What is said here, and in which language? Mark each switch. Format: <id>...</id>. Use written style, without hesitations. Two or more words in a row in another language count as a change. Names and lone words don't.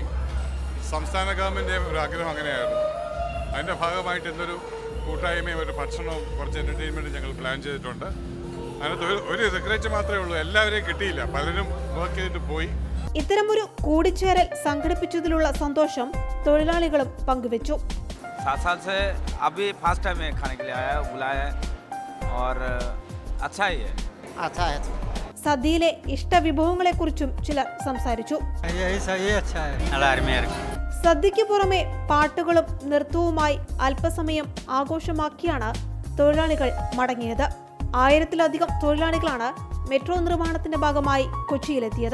<ml>സംസ്ഥാന ഗവൺമെൻറ് ഒരു ആഗ്രഹം അങ്ങനെയായിരുന്നു. അതിൻ്റെ ഭാഗമായിട്ട് ഇന്നൊരു കൂട്ടായ്മയും ഒരു ഭക്ഷണവും കുറച്ച് എൻ്റർടൈൻമെൻറ്റും ഞങ്ങൾ പ്ലാൻ ചെയ്തിട്ടുണ്ട്. അതിനകത്ത് ഒരു റിഗ്രറ്റ് മാത്രമേ ഉള്ളൂ, എല്ലാവരെയും കിട്ടിയില്ല, പലരും വർക്ക് ചെയ്തിട്ട് പോയി. ഇത്തരമൊരു കൂടിച്ചേരൽ സംഘടിപ്പിച്ചതിലുള്ള സന്തോഷം തൊഴിലാളികളും പങ്കുവച്ചു.</ml> <hi>7 साल से अभी</hi> <en>first time</en> <hi>है खाने के लिए आया, बुलाया और अच्छा ही है. अच्छा है.</hi> <ml>സദ്യയിലെ ഇഷ്ടവിഭവങ്ങളെക്കുറിച്ചും ചിലർ സംസാരിച്ചു. സദ്യയ്ക്ക് പുറമെ പാട്ടുകളും നൃത്തവുമായി അല്പസമയം ആഘോഷമാക്കിയാണ് തൊഴിലാളികൾ മടങ്ങിയത്. 1000-ലധികം തൊഴിലാളികളാണ് മെട്രോ നിർമ്മാണത്തിന്റെ ഭാഗമായി കൊച്ചിയിലെത്തിയത്.</ml>